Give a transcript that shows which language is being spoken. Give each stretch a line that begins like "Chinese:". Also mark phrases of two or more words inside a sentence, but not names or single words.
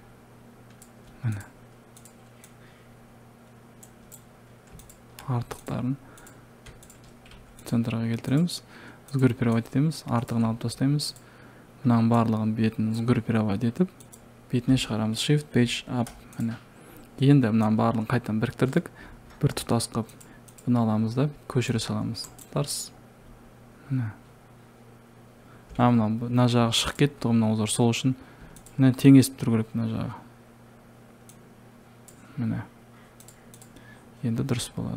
Kazakh: Міне. Артықтарын центрға келтіреміз. Сгруппировать етеміз. Артығын алып тастаймыз. Мынаның барлығын бетін сгруппировать етіп, бетіне шығарамыз.
English: Shift page up.
Kazakh: Міне. Енді мынаның барлығын қайтадан біріктірдік. Бір тұтас қылып бұны аламыз да көшіре саламыз. Тарс. Міне. Мына жағы шығып кетті, мына узор сол үшін міне теңесіп тұру керек мына жағы. Міне. Енді дұрыс болады.